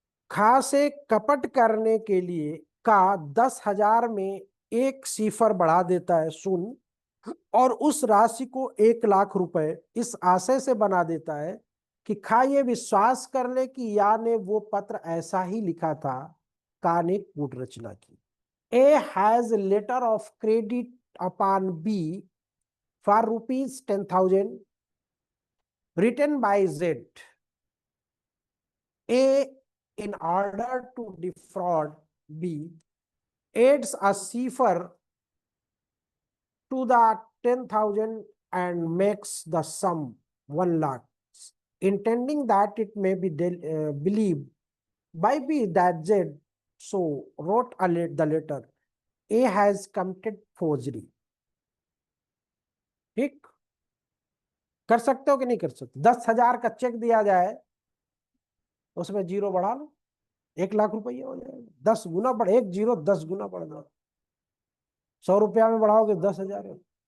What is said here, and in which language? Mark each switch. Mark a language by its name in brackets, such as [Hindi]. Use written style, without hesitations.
[Hindi] खा से कपट करने के लिए का 10,000 में एक सिफर बढ़ा देता है, शून्य, और उस राशि को 1,00,000 रुपए इस आशय से बना देता है कि खा ये विश्वास कर ले कि या ने वो पत्र ऐसा ही लिखा था। का ने कूट रचना की। [English] A has letter of credit upon B for ₹10,000 written by Z. A, in order to defraud B, adds a cipher to the 10,000 and makes the sum 1,00,000, intending that it may be believed by B that Z so wrote the letter. A has committed forgery. [Hindi] ठीक, कर सकते हो कि नहीं कर सकते? 10,000 का check दिया जाए, उसमें जीरो बढ़ा लो, 1,00,000 रुपये हो जाएगा। 10 गुना बढ़, एक जीरो 10 गुना बढ़ जाओ। 100 रुपया में बढ़ाओगे 10,000 है।